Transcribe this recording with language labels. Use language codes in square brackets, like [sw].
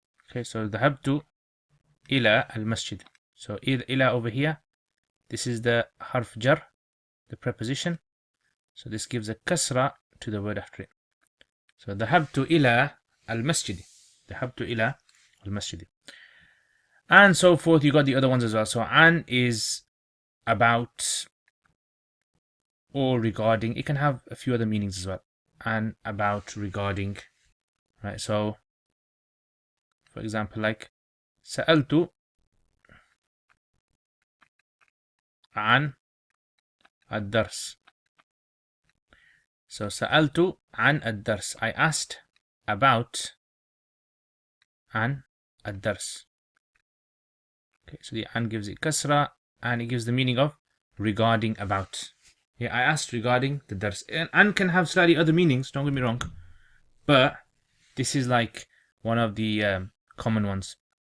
[en] Okay, so [ar] ذهبت إلى المسجد. [en] So إلى over here, this is the harf jar, the preposition. So this gives a kasra to the word after it. [ar] So ذهبت إلى المسجد. ذهبت إلى المسجد. [en] And so forth. You got the other ones as well. So an is about or regarding. It can have a few other meanings as well. And about, regarding. Right. So for example, like [ar] سألت عن الدرس. So سألت عن الدرس. [en] I asked about [ar] عن الدرس. [en] Okay, so the an gives it kasra and it gives the meaning of regarding, about. Yeah, I asked regarding the dars. And an can have slightly other meanings, don't get me wrong, but this is like one of the common ones.